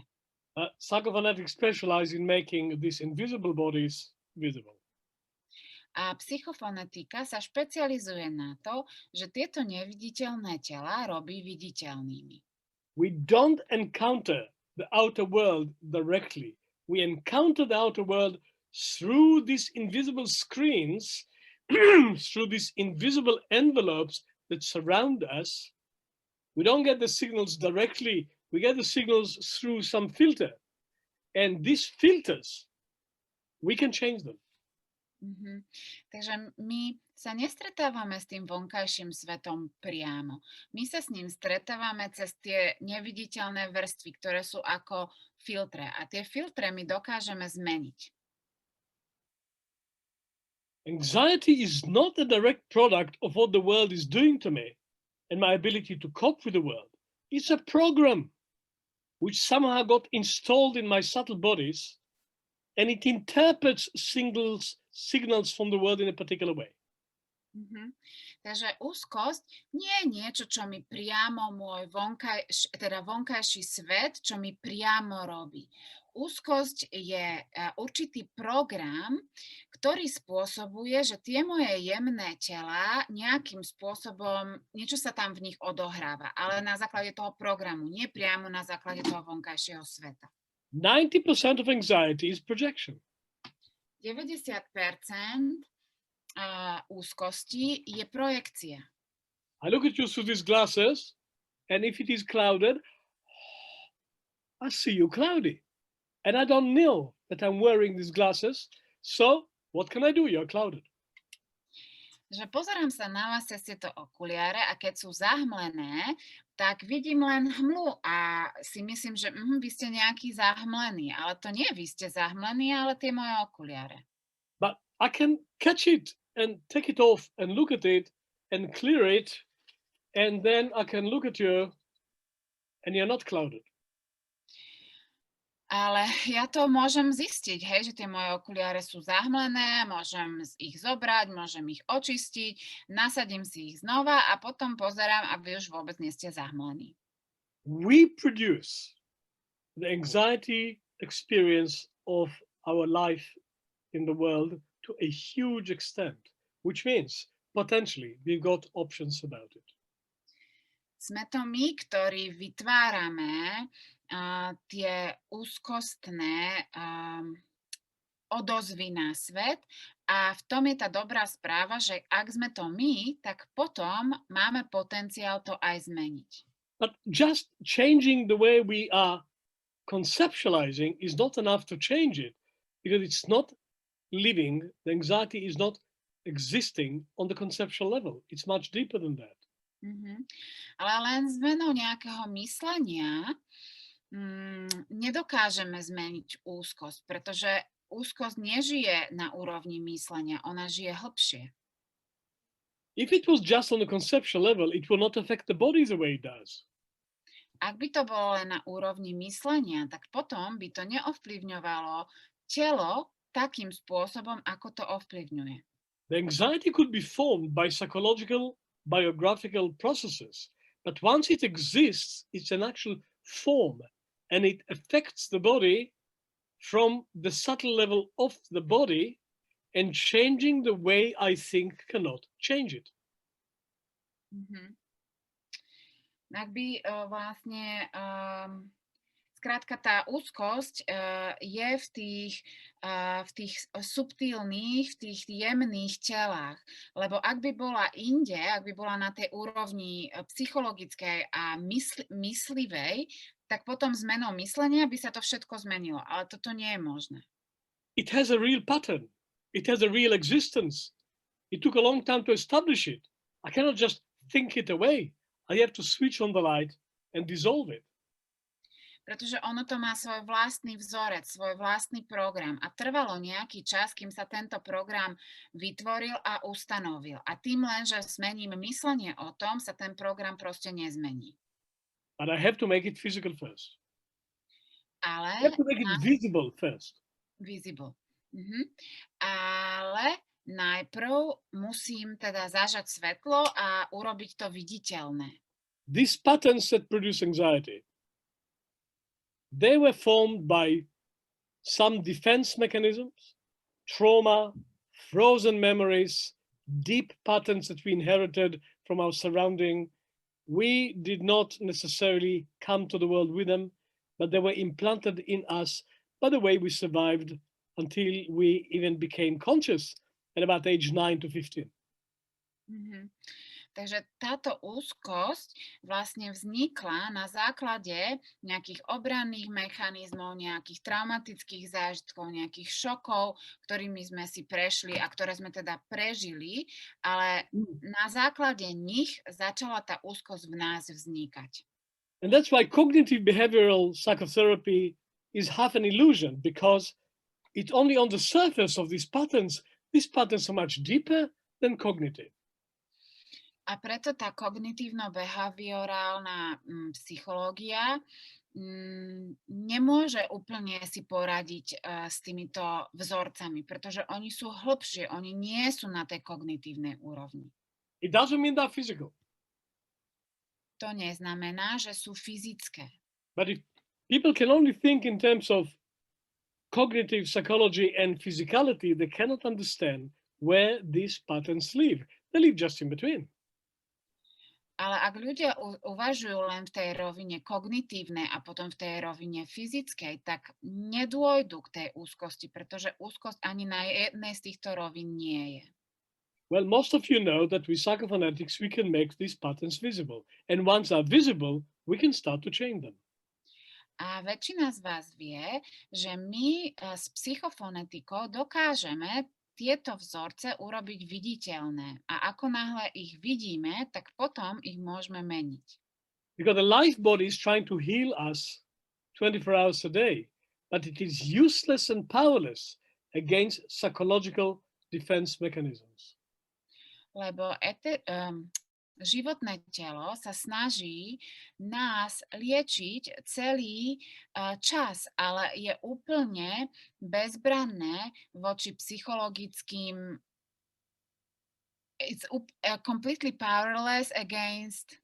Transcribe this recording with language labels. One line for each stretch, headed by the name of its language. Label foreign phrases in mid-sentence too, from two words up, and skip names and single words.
English: Psychophonetics specialize in making these invisible bodies visible.
Slovak: A psychofonetika sa špecializuje na to, že tieto neviditeľné tela robí viditeľnými.
English: We don't encounter the outer world directly. We encounter the outer world through these invisible screens, through these invisible envelopes that surround us. We don't get the signals directly. We get the signals through some filter. And these filters, we can change them.
Slovak: Takže my sa nestretávame s tým vonkajším svetom priamo. My sa s ním stretávame cez tie neviditeľné vrstvy, ktoré sú ako filtre. A tie filtre my dokážeme zmeniť.
English: Anxiety is not a direct product of what the world is doing to me and my ability to cope with the world. It's a program which somehow got installed in my subtle bodies, and it interprets signals from the world in a particular way.
Slovak: Takže úzkosť nie je niečo, čo mi priamo môj vonkajší svet, čo mi priamo robí. Úzkosť je určitý program, ktorý spôsobuje, že tie moje jemné tela nejakým spôsobom, niečo sa tam v nich odohráva, ale na základe toho programu, nie priamo na základe toho vonkajšieho sveta.
English: 90% of anxiety is projection.
Slovak: 90% úzkosti je projekcia.
English: I look at you through these glasses, and if it is clouded, I see you cloudy. And I don't know that I'm wearing these glasses. So what can I do? You're clouded.
Slovak: Že pozerám sa na vás cez tieto okuliare a keď sú zahmlené, tak vidím len hmlu a si myslím, že vy ste nejaký zahmlený, ale to nie vy ste zahmlení, ale tie moje okuliare.
English: But I can catch it and take it off and look at it and clear it. And then I can look at you and you're not clouded.
Slovak: Ale ja to môžem zistiť, hej, že tie moje okuliare sú zahmlené, môžem ich zobrať, môžem ich očistiť, nasadím si ich znova a potom pozerám a vy už vôbec nie ste zahmlení.
English: We produce the anxiety experience of our life in the world to a huge extent, which means potentially we've got options about it.
Slovak: Sme to my, ktorí vytvárame tie úzkostné odozvy na svet a v tom je tá dobrá správa, že ak sme to my, tak potom máme potenciál to aj zmeniť.
English: But just changing the way we are conceptualizing is not enough to change it, because it's not living, the anxiety is not existing on the conceptual level. It's much deeper than that.
Slovak: Ale len zmenou nejakého myslenia nedokážeme zmeniť úzkosť, pretože úzkosť nežije na úrovni myslenia, ona žije hlbšie.
English: If it was just on the conceptual level, it will not affect the body the way it does.
Slovak: Ak by to bolo len na úrovni myslenia, tak potom by to neovplyvňovalo telo takým spôsobom, ako to ovplyvňuje.
English: The anxiety could be formed by psychological, biographical processes, but once it exists, it's an actual form and it affects the body from the subtle level of the body, and changing the way I think cannot change it.
Slovak: Ak by vlastne skrátka tá úzkosť je v tých subtilných, v tých jemných telách. Lebo ak by bola inde, ak by bola na tej úrovni psychologickej a myslivej, tak potom zmenou myslenia by sa to všetko zmenilo. Ale toto nie je možné.
English: It has a real pattern. It has a real existence. It took a long time to establish it. I cannot just think it away. I have to switch on the light and dissolve it.
Slovak: Pretože ono to má svoj vlastný vzorec, svoj vlastný program a trvalo nejaký čas, kým sa tento program vytvoril a ustanovil. A tým len, že zmením myslenie o tom, sa ten program proste nezmení.
English: But I have to make it physical first.
Slovak: Ale
English: I have to make it visible first. Visible.
Slovak: Ale najprv musím teda zažať svetlo a urobiť to viditeľné.
English: These patterns that produce anxiety, they were formed by some defense mechanisms, trauma, frozen memories, deep patterns that we inherited from our surrounding. We did not necessarily come to the world with them, but they were implanted in us by the way we survived until we even became conscious at about age 9 to 15.
Slovak: Takže táto úzkosť vlastne vznikla na základe nejakých obranných mechanizmov, nejakých traumatických zážitkov, nejakých šokov, ktorými sme si prešli a ktoré sme teda prežili, ale na základe nich začala tá úzkosť v nás vznikať.
English: And that's why cognitive behavioral psychotherapy is half an illusion, because it's only on the surface of these patterns. These patterns are much deeper than cognitive.
Slovak: A preto tá kognitívno-behaviorálna psychológia nemôže úplne si poradiť s týmito vzorcami, pretože oni sú hlbšie, oni nie sú na tej kognitívnej úrovni.
English: It doesn't mean they're physical.
Slovak: To neznamená, že sú fyzické.
English: But if people can only think in terms of cognitive psychology and physicality, they cannot understand where these patterns live. They live just in between.
Slovak: Ale ak ľudia uvažujú len v tej rovine kognitívnej a potom v tej rovine fyzickej, tak nedôjdu k tej úzkosti, pretože úzkosť ani na jednej z týchto rovín nie je.
English: Well, most of you know that with psychophonetics we can make these patterns visible. And once they're visible, we can start to change them.
Slovak: A väčšina z vás vie, že my s psychofonetikou dokážeme tieto vzorce urobiť viditeľné. A ako náhle ich vidíme, tak potom ich môžeme meniť.
English: Because the life body is trying to heal us 24 hours a day, but it is useless and powerless against psychological defense mechanisms.
Slovak: Lebo životné telo sa snaží nás liečiť celý čas, ale je úplne bezbranné voči psychologickým.
English: It's completely powerless against